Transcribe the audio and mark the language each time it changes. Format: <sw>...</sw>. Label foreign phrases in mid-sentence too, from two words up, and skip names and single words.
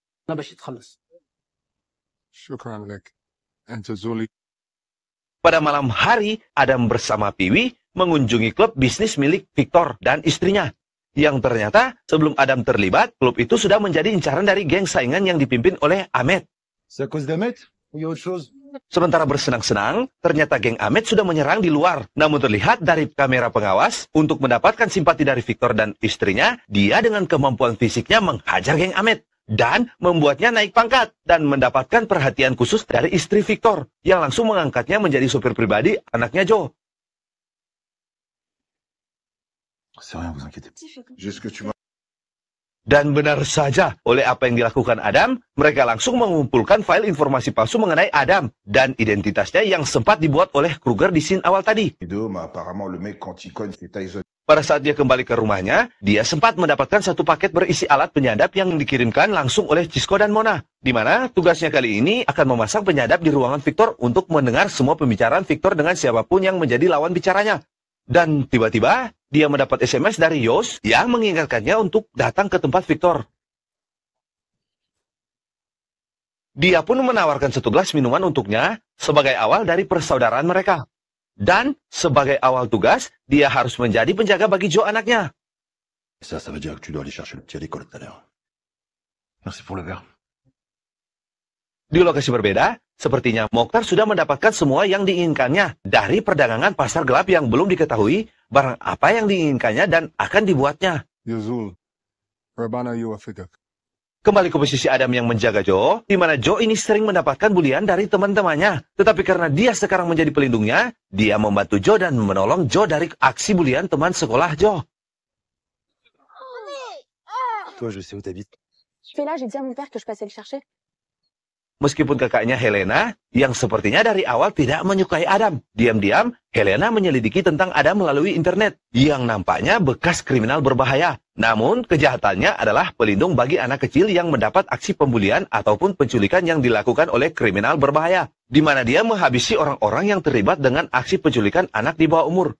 <ar>شكرا لك أنت زولي.</ar> <id>Pada malam hari, Adam bersama Piwi mengunjungi klub bisnis milik Victor dan istrinya. Yang ternyata, sebelum Adam terlibat, klub itu sudah menjadi incaran dari geng saingan yang dipimpin oleh Ahmed.</id> <fr>C'est à cause d'Ahmed ou il y a autre chose?</fr> <id>Sementara bersenang-senang, ternyata geng Ahmed sudah menyerang di luar. Namun terlihat dari kamera pengawas, untuk mendapatkan simpati dari Victor dan istrinya, dia dengan kemampuan fisiknya menghajar geng Ahmed. Dan membuatnya naik pangkat dan mendapatkan perhatian khusus dari istri Victor yang langsung mengangkatnya menjadi supir pribadi anaknya Joe.</id> <fr>C'est rien, vous inquiétez pas. Juste que tu vas...</fr> <id>Dan benar saja, oleh apa yang dilakukan Adam, mereka langsung mengumpulkan file informasi palsu mengenai Adam dan identitasnya yang sempat dibuat oleh Kruger di scene awal tadi.</id> <fr>Mais apparemment, le mec, quand il cogne, c'est Tyson.</fr> <id>Pada saat dia kembali ke rumahnya, dia sempat mendapatkan satu paket berisi alat penyadap yang dikirimkan langsung oleh Cisco dan Mona, di mana tugasnya kali ini akan memasang penyadap di ruangan Victor untuk mendengar semua pembicaraan Victor dengan siapapun yang menjadi lawan bicaranya. Dan tiba-tiba, dia mendapat SMS dari Yos yang mengingatkannya untuk datang ke tempat Victor. Dia pun menawarkan satu gelas minuman untuknya sebagai awal dari persaudaraan mereka. Dan sebagai awal tugas, dia harus menjadi penjaga bagi Joe anaknya.</id> <fr>Ça veut dire que tu dois aller chercher le petit à l'école tout à l'heure. Merci pour le verre.</fr> <id>Di lokasi berbeda, sepertinya Mokhtar sudah mendapatkan semua yang diinginkannya dari perdagangan pasar gelap yang belum diketahui barang apa yang diinginkannya dan akan dibuatnya.</id> <ar>يزول ربنا يوفقك.</ar> <id>Kembali ke posisi Adam yang menjaga Joe, di mana Joe ini sering mendapatkan bulian dari teman-temannya. Tetapi karena dia sekarang menjadi pelindungnya, dia membantu Joe dan menolong Joe dari aksi bulian teman sekolah Joe.</id> <fr>Toi, je sais où t'habites. Je fais là, j'ai dit à mon père que je passais le chercher.</fr> <id>Meskipun kakaknya Helena, yang sepertinya dari awal tidak menyukai Adam. Diam-diam, Helena menyelidiki tentang Adam melalui internet, yang nampaknya bekas kriminal berbahaya. Namun, kejahatannya adalah pelindung bagi anak kecil yang mendapat aksi pembulian ataupun penculikan yang dilakukan oleh kriminal berbahaya, di mana dia menghabisi orang-orang yang terlibat dengan aksi penculikan anak di bawah umur.</id>